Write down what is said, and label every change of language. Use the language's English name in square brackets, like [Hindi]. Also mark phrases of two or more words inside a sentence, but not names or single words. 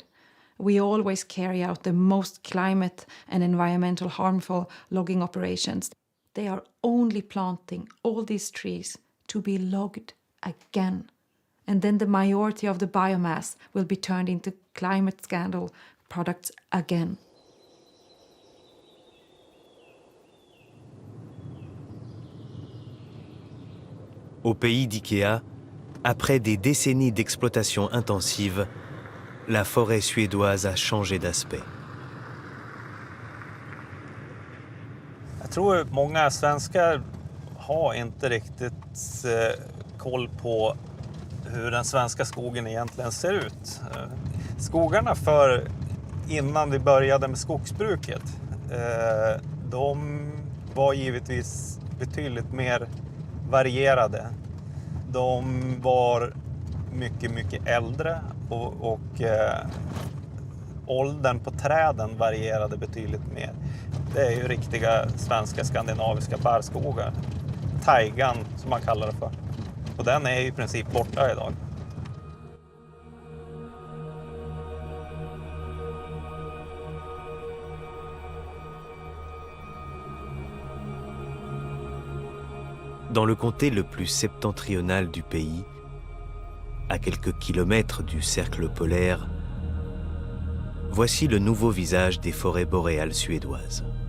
[English] We always carry out the most climate and environmental harmful logging operations. They are only planting all these trees to be logged again. And then the majority of the biomass will be turned into climate scandal products again. [French] Au pays d'IKEA, après des décennies d'exploitation intensive, la forêt suédoise a changé d'aspect. [Swedish] Jag tror många svenskar har inte riktigt koll på hur den svenska skogen egentligen ser ut. Skogarna innan vi började med skogsbruket, de var givetvis betydligt mer varierade. De var mycket, mycket äldre och åldern på träden varierade betydligt mer. Det är ju riktiga svenska skandinaviska barrskogar. Taigan som man kallar det för. Och den är i princip borta idag. [French] Dans le comté le plus septentrional du pays, à quelques kilomètres du cercle polaire, voici le nouveau visage des forêts boréales suédoises.